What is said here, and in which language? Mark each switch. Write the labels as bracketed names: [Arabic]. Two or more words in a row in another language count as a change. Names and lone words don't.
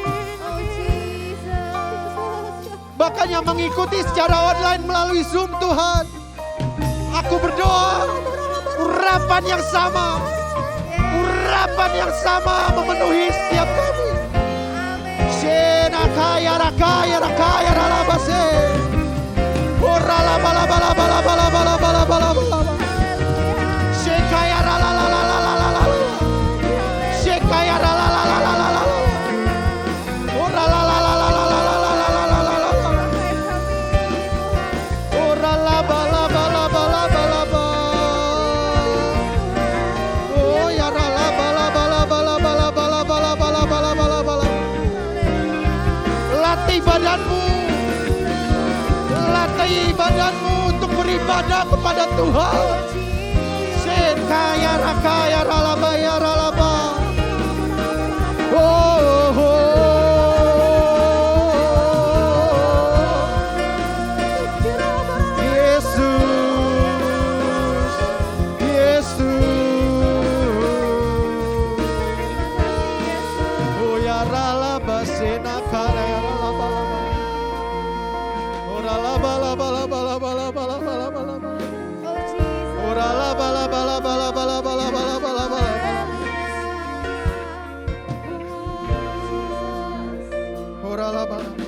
[Indonesian] Bahkan yang mengikuti secara online melalui Zoom Tuhan. Aku berdoa, urapan yang sama memenuhi setiap kami. Shenakaya rakaya rakaya ralabase. Orala bala bala bala bala bala bala bala bala. Shekaya rala la la la la la la. Shekaya rala la la la la la. Orala la la la la la la la la la la la. Orala bala bala bala bala bala. Oh ya rala bala bala bala bala bala bala bala bala bala bala. Latih badanmu. Latih badanmu untuk beribadah kepada Tuhan. Sen kaya rakaya ralaba ya ralaba. Oh, Yesus, Yesus. Oh ya ralaba sena kaya ya ralaba. Orala bala bala bala bala bala bala bala. Orala bala bala bala bala bala bala bala bala. Orala bala.